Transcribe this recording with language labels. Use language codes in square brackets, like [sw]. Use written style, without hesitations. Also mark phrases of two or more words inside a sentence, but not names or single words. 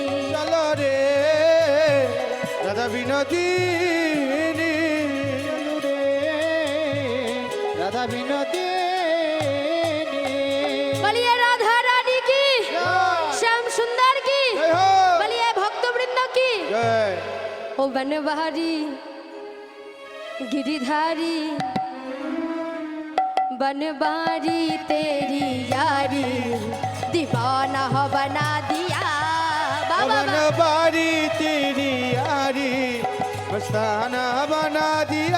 [bn] চলো রে রাধা বিনোদিনী। চলু রে রাধা বিনোদিনী। বলিয়ে রাধা রানী কি, শ্যাম সুন্দর কি, জয় হো। বলিয়ে ভক্তবৃন্দ কি। জয়। [hi] ओ बनवारी गिरिधारी बनवारी तेरी यारी दीवाना हो बना दिया बाबा अमन बारी तेरी यारी मस्ताना बना दिया।